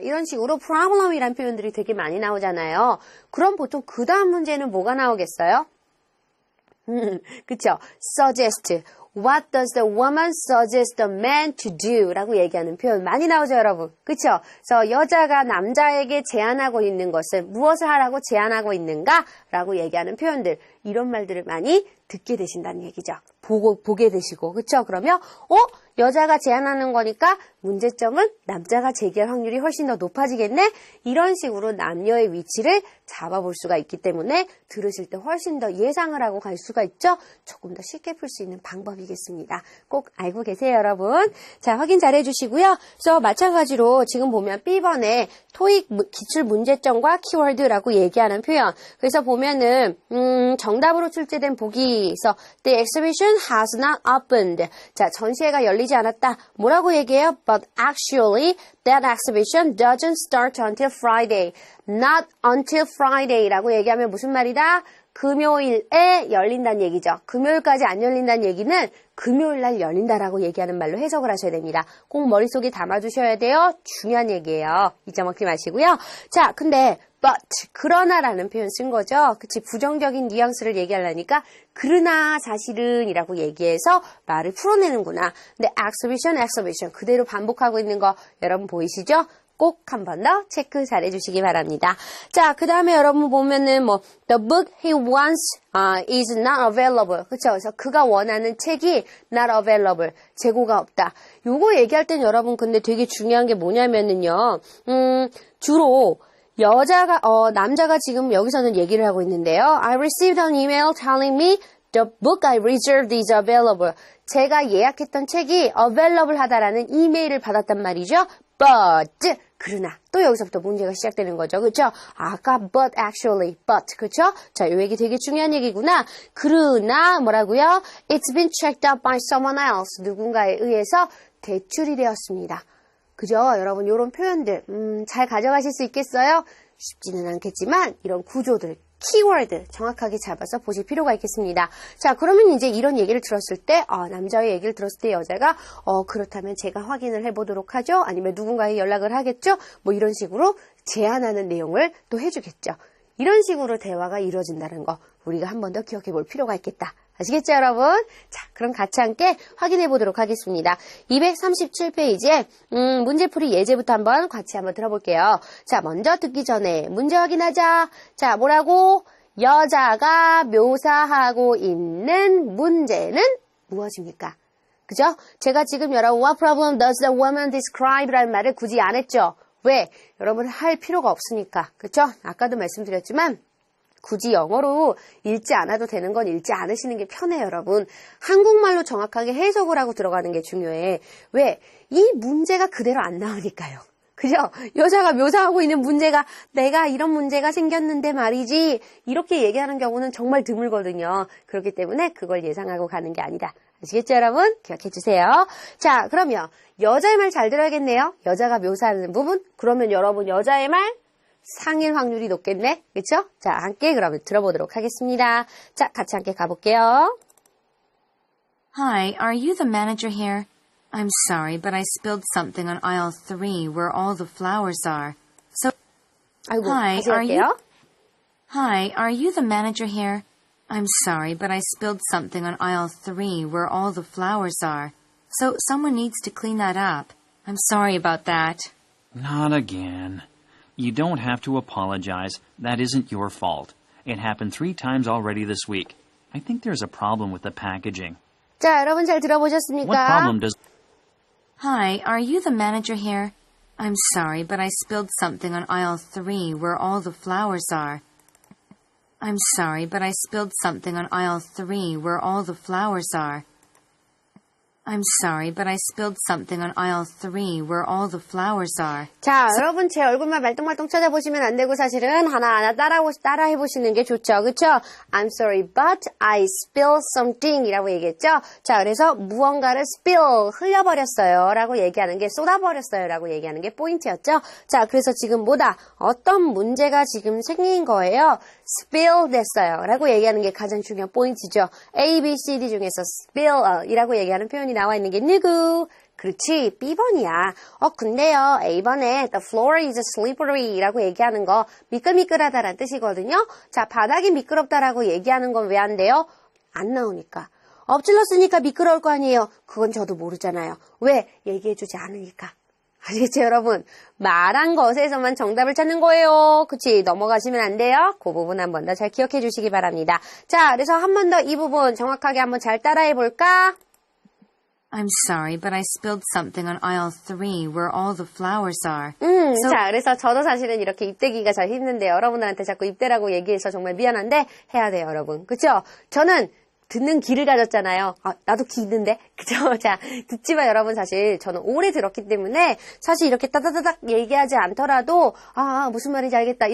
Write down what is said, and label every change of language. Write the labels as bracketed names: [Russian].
[Korean] 이런 식으로 problem이란 표현들이 되게 많이 나오잖아요. 그럼 보통 그 다음 문제는 뭐가 나오겠어요? 그쵸? Suggest. [English] What does the woman suggest the man to do? [Korean] 라고 얘기하는 표현 많이 나오죠, 여러분. 그쵸? 그래서 여자가 남자에게 제안하고 있는 것은 무엇을 하라고 제안하고 있는가? 라고 얘기하는 표현들. 이런 말들을 많이 듣게 되신다는 얘기죠. 보게 되시고. 그쵸? 그러면, 여자가 제안하는 거니까 문제점은 남자가 제기할 확률이 훨씬 더 높아지겠네? 이런 식으로 남녀의 위치를 잡아볼 수가 있기 때문에 들으실 때 훨씬 더 예상을 하고 갈 수가 있죠? 조금 더 쉽게 풀 수 있는 방법이겠습니다. 꼭 알고 계세요, 여러분. 자, 확인 잘 해주시고요. 그래서 마찬가지로 지금 보면 B번에 토익 기출 문제점과 키워드라고 얘기하는 표현. 그래서 보면은, 정답으로 출제된 보기에서 [English] The exhibition has not opened. [Korean] 자, 전시회가 열리지 않았다. 뭐라고 얘기해요? [English] But actually, that exhibition doesn't start until Friday. Not until Friday [Korean] 라고 얘기하면 무슨 말이다? 금요일에 열린다는 얘기죠. 금요일까지 안 열린다는 얘기는 금요일날 열린다라고 얘기하는 말로 해석을 하셔야 됩니다. 꼭 머릿속에 담아두셔야 돼요. 중요한 얘기예요. 잊어먹지 마시고요. 자, 근데 but, 그러나라는 표현 쓴 거죠. 그치, 부정적인 뉘앙스를 얘기하려니까 그러나 사실은 이라고 얘기해서 말을 풀어내는구나. 근데 exhibition 그대로 반복하고 있는 거 여러분 보이시죠? 꼭 한 번 더 체크 잘 해주시기 바랍니다. 자, 그 다음에 여러분 보면은 [English] the book he wants is not available. [Korean] 그쵸? 그래서 그가 원하는 책이 [English] not available. [Korean] 재고가 없다. 요거 얘기할 땐 여러분 근데 되게 중요한 게 뭐냐면은요, 주로 남자가 지금 여기서는 얘기를 하고 있는데요. [English] I received an email telling me the book I reserved is available. [Korean] 제가 예약했던 책이 available 하다라는 이메일을 받았단 말이죠. But, 그러나 또 여기서부터 문제가 시작되는 거죠. 그렇죠? 아까 [English] but actually, but, [Korean] 그렇죠? 자, 이 얘기 되게 중요한 얘기구나. 그러나 뭐라고요? [English] It's been checked out by someone else. [Korean] 누군가에 의해서 대출이 되었습니다. 그죠? 여러분, 이런 표현들 잘 가져가실 수 있겠어요? 쉽지는 않겠지만 이런 구조들, 키워드 정확하게 잡아서 보실 필요가 있겠습니다. 자, 그러면 이제 이런 얘기를 들었을 때 남자의 얘기를 들었을 때 여자가 그렇다면 제가 확인을 해보도록 하죠. 아니면 누군가에 연락을 하겠죠. 뭐 이런 식으로 제안하는 내용을 또 해주겠죠. 이런 식으로 대화가 이루어진다는 거 우리가 한 번 더 기억해 볼 필요가 있겠다. 아시겠죠, 여러분? 자, 그럼 같이 함께 확인해 보도록 하겠습니다. 237페이지에 문제풀이 예제부터 한번 같이 한번 들어볼게요. 자, 먼저 듣기 전에 문제 확인하자. 자, 뭐라고? 여자가 묘사하고 있는 문제는 무엇입니까? 그죠? 제가 지금 여러분 [English] What problem does the woman describe? [Korean] 라는 말을 굳이 안 했죠. 왜? 여러분 할 필요가 없으니까. 그쵸? 아까도 말씀드렸지만 굳이 영어로 읽지 않아도 되는 건 읽지 않으시는 게 편해요, 여러분. 한국말로 정확하게 해석을 하고 들어가는 게 중요해. 왜? 이 문제가 그대로 안 나오니까요. 그죠? 여자가 묘사하고 있는 문제가 내가 이런 문제가 생겼는데 말이지 이렇게 얘기하는 경우는 정말 드물거든요. 그렇기 때문에 그걸 예상하고 가는 게 아니다. 아시겠죠, 여러분? 기억해 주세요. 자, 그러면 여자의 말 잘 들어야겠네요. 여자가 묘사하는 부분. 그러면 여러분 여자의 말 상일 확률이 높겠네. 그렇죠? 자, 함께 그러면 들어보도록 하겠습니다. 자, 같이 함께 가볼게요. [English] Hi, are you the manager here? I'm sorry, but I spilled something on aisle 3 where all the flowers are. So, [Korean] 아이고, [English] Hi, [Korean] 다시 [English] are [Korean] 할게요. [English] Hi, are you the manager here? I'm sorry, but I spilled something on aisle 3 where all the flowers are. So, someone needs to clean that up. I'm sorry about that. Not again. You don't have to apologize. That isn't your fault. It happened 3 times already this week. I think there's a problem with the packaging. [Korean] 자, 여러분 잘 들어보셨습니까? [English] What problem does... Hi, are you the manager here? I'm sorry, but I spilled something on aisle 3 where all the flowers are. I'm sorry, but I spilled something on aisle 3 where all the flowers are. I'm sorry, but I spilled something on aisle 3 where all the flowers are. [Korean] 자, 여러분 제 얼굴만 말똥말똥 찾아보시면 안 되고 사실은 하나하나 따라해보시는 게 좋죠. 그쵸? [English] I'm sorry, but I spilled something [Korean] 이라고 얘기했죠. 자, 그래서 무언가를 spill, 흘려버렸어요 라고 얘기하는 게 쏟아버렸어요 라고 얘기하는 게 포인트였죠. 자, 그래서 지금 뭐다? 어떤 문제가 지금 생긴 거예요? spill 됐어요 라고 얘기하는 게 가장 중요한 포인트죠. A, B, C, D 중에서 spill 이라고 얘기하는 표현이 나와 있는 게 누구? 그렇지, B번이야. 근데요, A번에 [English] the floor is slippery [Korean] 라고 얘기하는 거 미끌미끌하다라는 뜻이거든요. 자, 바닥이 미끄럽다라고 얘기하는 건 왜 안 돼요? 안 나오니까. 엎질렀으니까 미끄러울 거 아니에요. 그건 저도 모르잖아요. 왜? 얘기해주지 않으니까. 아시겠죠, 여러분? 말한 것에서만 정답을 찾는 거예요. 그치? 넘어가시면 안 돼요. 그 부분 한 번 더 잘 기억해 주시기 바랍니다. 자, 그래서 한 번 더 이 부분 정확하게 한번 잘 따라해 볼까? [English] I'm sorry, but I spilled something on aisle 3 where all the flowers are. [Korean] 자, 그래서 저도 사실은 이렇게 입대기가 잘 힘든데 여러분들한테 자꾸 입대라고 얘기해서 정말 미안한데 해야 돼요, 여러분. 그쵸? 저는 듣는 귀를 가졌잖아요. 나도 귀 있는데. 그죠? 자, 듣지만 여러분 사실 저는 오래 들었기 때문에 사실 이렇게 따다다닥 얘기하지 않더라도 무슨 말인지 알겠다.